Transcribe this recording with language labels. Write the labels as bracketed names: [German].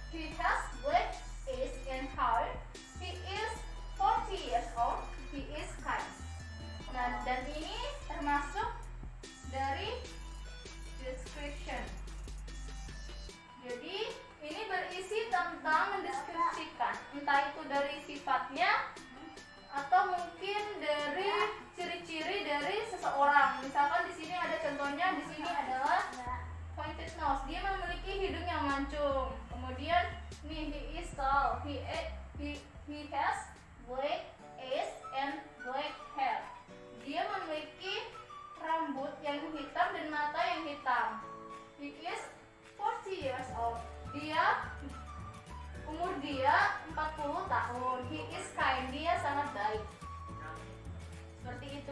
[English] He has black eyes and hair. He is 40 years old. He is kind. [Indonesian] Nah, dan ini termasuk dari description. Jadi ini berisi tentang mendeskripsikan, entah itu dari sifatnya atau mungkin dari ciri-ciri dari seseorang. Misalkan di sini ada contohnya, di sini adalah [English] pointed nose. [Indonesian] Dia memiliki hidung yang mancung. Kemudian nih, [English] he is tall. He has black eyes and black hair. [Indonesian] Dia memiliki rambut yang hitam dan mata yang hitam. [English] He is 40 years old. [Indonesian] Umur dia 40 tahun. [English] He is kind. [Indonesian] Dia sangat baik. Seperti itu.